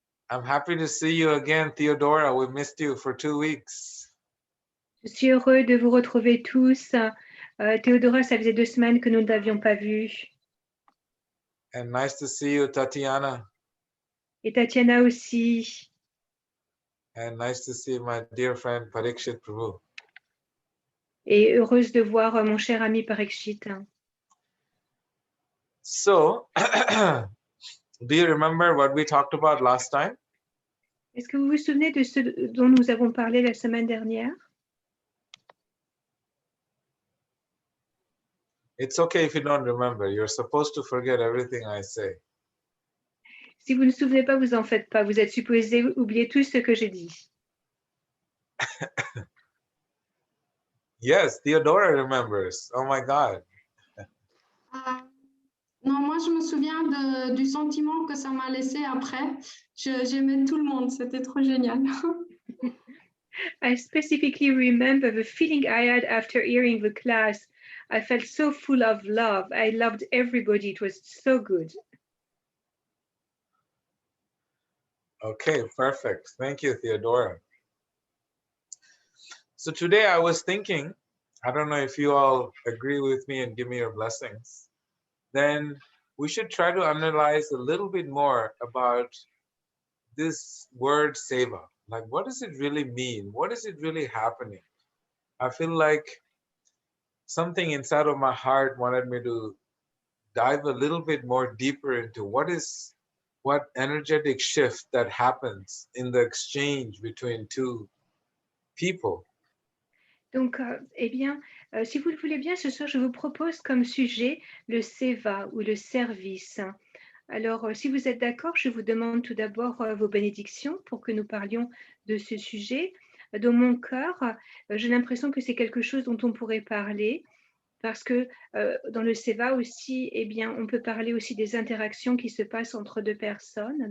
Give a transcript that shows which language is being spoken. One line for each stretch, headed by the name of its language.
English: I'm happy to see you again, Theodora. We missed you for 2 weeks.
French: Je suis heureux de vous retrouver tous. Théodora, ça faisait 2 semaines que nous ne t'avions pas vu.
English: And nice to see you, Tatiana.
French: Et Tatiana aussi.
English: And nice to see my dear friend Parikshit Prabhu.
French: Et heureuse de voir mon cher ami Parikshit.
English: So, do you remember what we talked about last time?
French: Est-ce que vous vous souvenez de ce dont nous avons parlé la semaine dernière?
English: It's okay if you don't remember. You're supposed to forget everything I say.
French: Si vous ne vous souvenez pas, vous en faites pas. Vous êtes supposé oublier tout ce que j'ai dit.
English: Yes, Theodora remembers. Oh my God.
French: Non, moi je me souviens du sentiment que ça m'a laissé après. J'aimais tout le monde, c'était trop génial.
English: I specifically remember the feeling I had after hearing the class. I felt so full of love. I loved everybody. It was so good. Okay, perfect. Thank you, Theodora. So today I was thinking, I don't know if you all agree with me and give me your blessings, then we should try to analyze a little bit more about this word seva. Like, what does it really mean? What is it really happening? I feel like something inside of my heart wanted me to dive a little bit more deeper into what energetic shift that happens in the exchange between two people.
French: Donc, eh bien, si vous le voulez bien, ce soir, je vous propose comme sujet le seva ou le service. Alors, si vous êtes d'accord, je vous demande tout d'abord vos bénédictions pour que nous parlions de ce sujet. Dans mon cœur, j'ai l'impression que c'est quelque chose dont on pourrait parler parce que dans le seva aussi, eh bien, on peut parler aussi des interactions qui se passent entre deux personnes.